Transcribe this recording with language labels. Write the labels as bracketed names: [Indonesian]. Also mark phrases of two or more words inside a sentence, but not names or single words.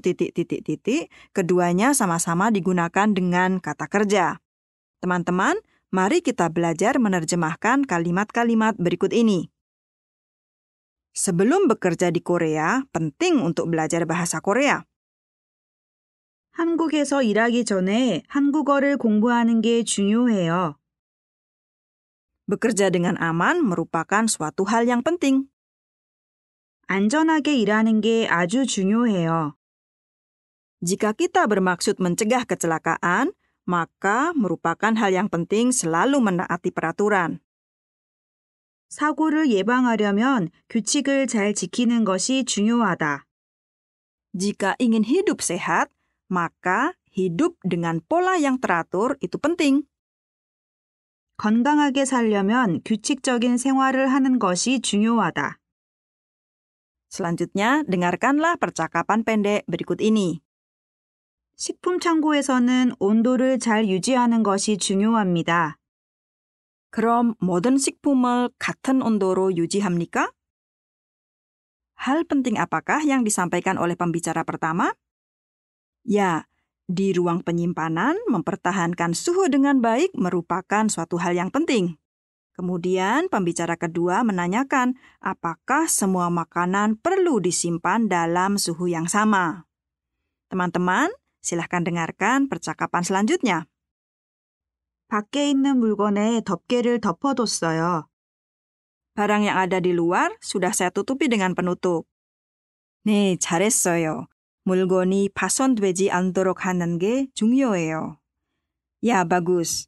[Indonesian] keduanya sama-sama digunakan dengan kata kerja. Teman-teman, mari kita belajar menerjemahkan kalimat-kalimat berikut ini. Sebelum bekerja di Korea, penting untuk belajar bahasa Korea. [Korean] 한국에서 일하기 전에 한국어를 공부하는 게 중요해요. [Indonesian] Bekerja dengan aman merupakan suatu hal yang penting. [Korean] 안전하게 일하는 게 아주 중요해요. [Indonesian] Jika kita bermaksud mencegah kecelakaan, maka merupakan hal yang penting selalu menaati peraturan. [Korean] 사고를 예방하려면 규칙을 잘 지키는 것이 중요하다. [Indonesian] Jika ingin hidup sehat, maka hidup dengan pola yang teratur itu penting. [Korean] 건강하게 살려면 규칙적인 생활을 하는 것이 중요하다. [Indonesian] Selanjutnya, dengarkanlah percakapan pendek berikut ini. [Korean] 식품 창고에서는 온도를 잘 유지하는 것이 중요합니다. 그럼 모든 식품을 같은 온도로 유지합니까? [Indonesian] Hal penting apakah yang disampaikan oleh pembicara pertama? Ya, di ruang penyimpanan mempertahankan suhu dengan baik merupakan suatu hal yang penting. Kemudian pembicara kedua menanyakan apakah semua makanan perlu disimpan dalam suhu yang sama. Teman-teman, silahkan dengarkan percakapan selanjutnya. [Korean] 밖에 있는 물건에 덮개를 덮어뒀어요. [Indonesian] Barang yang ada di luar sudah saya tutupi dengan penutup. [Korean] 네, 잘했어요. 물건이 파손되지 않도록 하는 게 중요해요. [Indonesian] Ya, bagus.